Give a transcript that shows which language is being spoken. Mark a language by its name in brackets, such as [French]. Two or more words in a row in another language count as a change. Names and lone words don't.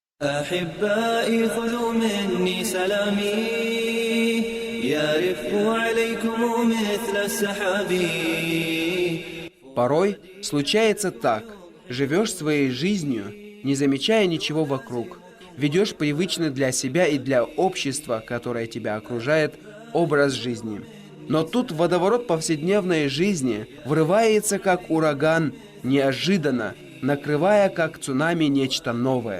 [Arabic] أحبائي خذوا مني سلامي يرف عليكم مثل السحاب. [Russian] Порой случается так. Живешь своей жизнью, не замечая ничего вокруг. Ведешь привычный для себя и для общества, которое тебя окружает, образ жизни. Но тут водоворот повседневной жизни врывается как ураган, неожиданно, накрывая как цунами нечто новое.